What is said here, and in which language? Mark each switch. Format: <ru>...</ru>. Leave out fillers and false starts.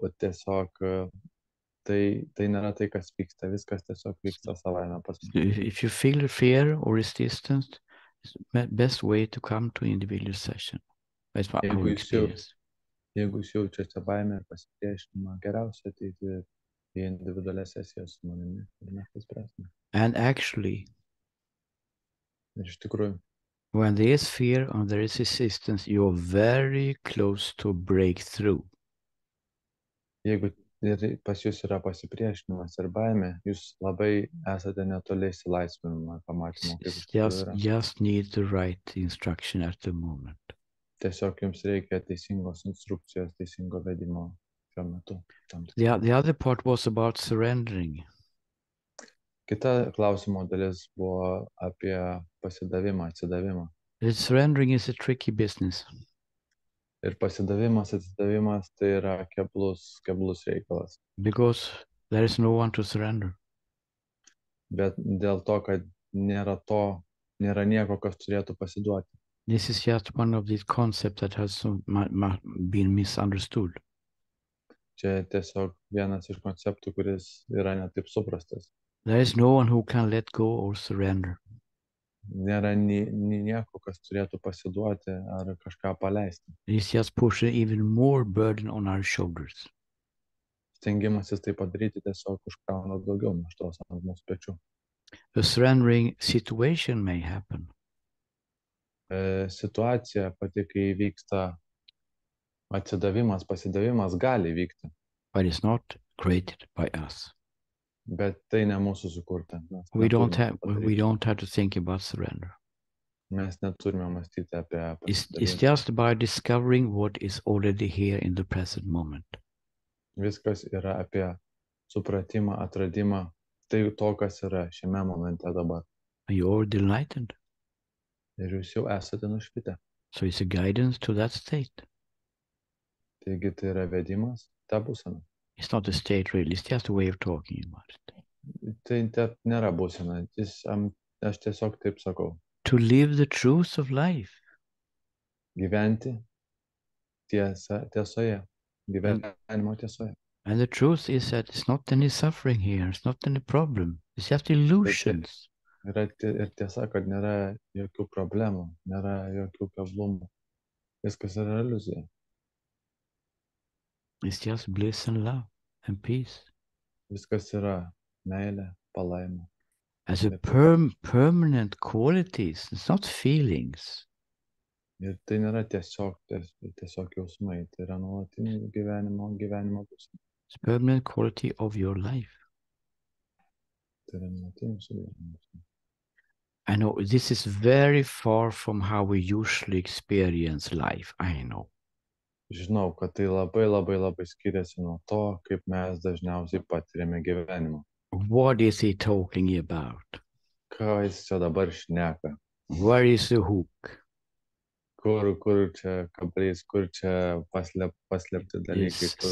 <lt>Tiesiog tai nėra tai, kas vyksta. Viskas tiesiog vyksta savaime pas mus.</lt> <en>If you feel fear or resistance, it's the best way to come to individual session. That's what our experience.</en> <lt>Jeigu jūs jaučiate baimę ir pasipriešinimą, geriausia ateiti į individualias sesijas su manimi ir mes tai spręsime.</lt> <en>And actually,</en> <lt>Ir iš tikrųjų,</lt> <en>when there is fear and there is resistance, you're very close to breakthrough.</en> <lt>jeigu ir pas jūs yra pasipriešinimas ir baimė, jūs labai esate netoli išsilaisvinimo pamatymo, kaip iš tikrųjų yra.</lt> <en>Just need the right instruction at the moment.</en> <lt>Tiesiog jums reikia teisingos instrukcijos, teisingo vedimo šiuo metu.</lt> <en>The other part was about surrendering.</en> <lt>Kita klausimo dalis buvo apie pasidavimą, atsidavimą.</lt> <en>The surrendering is a tricky business.</en> <lt>Ir pasidavimas, atsidavimas tai yra keblus reikalas.</lt> <en>Because there is no one to surrender.</en> <lt>Bet dėl to, kad nėra nieko, kas turėtų pasiduoti.</lt> <en>This is just one of these concepts that has been misunderstood.</en> <lt>Čia tiesiog vienas iš konceptų, kuris yra netaip suprastas.</lt> <en>There is no one who can let go or surrender.</en> <lt>Nėra nieko, kas turėtų pasiduoti ar kažką paleisti.</lt> <en>It's just pushing even more burden on our shoulders.</en> <lt>Stengimasis tai padaryti tiesiog užkrauna daugiau naštos ant mūsų pečių.</lt> <en>A surrendering situation may happen.</en> <lt>Situacija pati, kai vyksta atsidavimas, pasidavimas gali vykti.</lt> <en>But it's not created by us.</en> <lt>Bet tai ne mūsų sukurta.</lt> <en>We don't have to think about surrender.</en> <lt>Mes neturime mąstyti apie</lt> <en>It's just about discovering what is already here in the present moment.</en> <lt>Viskas yra apie supratimą, atradimą, tai to, kas yra šiame momente dabar.</lt> <en>You're delighted.</en> <lt>Ir jūs jau esate nušvitę.</lt> <en>So it's a guidance to that state.</en> <lt>Taigi tai yra vedimas, ta būsena.</lt> <en>It's not a state really, it's just a way of talking about it.</en> <lt>Tai nėra būsena, aš tiesiog taip sakau.</lt> <en>To live the truth of life.</en> <lt>Gyventi tiesoje, gyvenimo tiesoje.</lt> <en>And the truth is that it's not any suffering here, it's not any problem, it's just illusions.</en> <lt>Ir tiesa, kad nėra jokių problemų, nėra jokių keblumų. Viskas yra iliuzija.</lt> <en>It's just bliss and love and peace.</en> <lt>Viskas yra meilė, palaima.</lt> <en>As a permanent qualities, it's not feelings.</en> <lt>Ir tai nėra tiesiog jausmai, tai yra nuolatinė gyvenimo būsena.</lt> <en>It's a permanent quality of your life.</en> <lt>Tai yra nuolatinis gyvenimas.</lt> <en>I know this is very far from how we usually experience life. I know.</en> <lt>Žinau, kad tai labai skiriasi nuo to, kaip mes dažniausiai patiriame gyvenimą.</lt> <en>What is he talking about?</en> <lt>Ką jis čia dabar šneka?</lt> <en>Where is the hook?</en> <lt>Kur čia kablys, kur čia paslėpti dalykai?</lt>